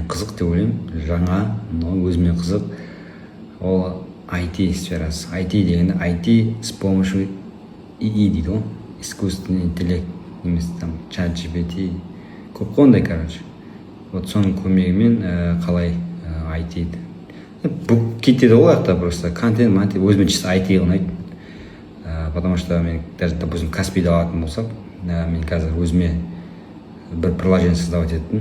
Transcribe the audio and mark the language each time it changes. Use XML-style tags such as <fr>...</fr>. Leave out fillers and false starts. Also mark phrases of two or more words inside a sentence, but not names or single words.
<kk>қызық деп ойлаймын. Жаңа, өзіме қызық. Ол IT сферасы. IT дегенде</kk> <ru>IT с помощью ИИ</ru> <kk>дейді ғой.</kk> <ru>Искусственный интеллект</ru> <kk>немесе там</kk> <ru>чат GPT.</ru> <kk>Көп қой ондай, короче. Вот соның көмегімен қалай IT бұл кетеді ғой жақта,</kk> <ru>просто контент,</ru> <kk>өзіме чисто IT ұнайды.</kk> <ru>Потому что</ru> <kk>мен</kk> <ru>даже, допустим,</ru> <kk>Каспиді алатын болсақ, мен қазір өзіме бір</kk> <ru>приложение создавать</ru> <kk>еттім.</kk>